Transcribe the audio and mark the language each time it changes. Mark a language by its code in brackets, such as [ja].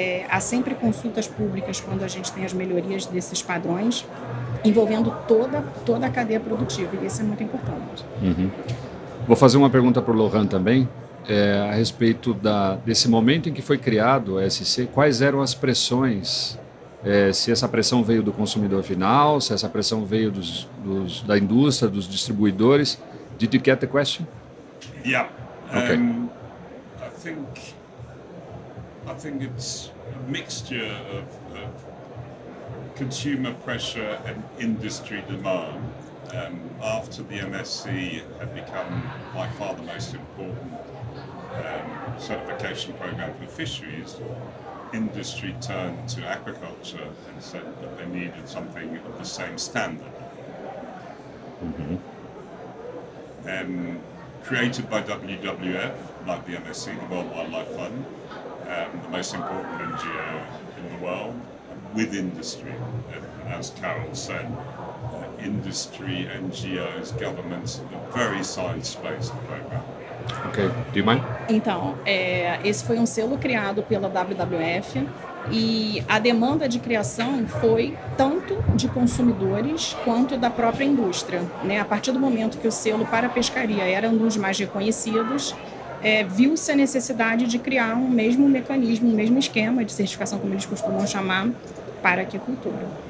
[pt] Há sempre consultas públicas quando a gente tem as melhorias desses padrões, envolvendo toda a cadeia produtiva, e isso é muito importante. Vou fazer uma pergunta para o Laurent também, a respeito desse momento em que foi criado o ESC. Quais eram as pressões, se essa pressão veio do consumidor final, se essa pressão veio da indústria, dos distribuidores? [en] Did you get the question? Yeah. Okay. I think it's a mixture of consumer pressure and industry demand. After the MSC had become by far the most important certification program for fisheries, industry turned to aquaculture and said that they needed something of the same standard. Created by WWF, like the MSC, the World Wildlife Fund, the most important NGO in the world, with industry. As Carol said, industry, NGOs, governments, a very science-based program. Ok, do you mind? [pt] Então, esse foi um selo criado pela WWF e a demanda de criação foi tanto de consumidores quanto da própria indústria, né? A partir do momento que o selo para a pescaria era um dos mais reconhecidos, viu-se a necessidade de criar um mesmo mecanismo, um mesmo esquema de certificação, como eles costumam chamar, para a aquicultura.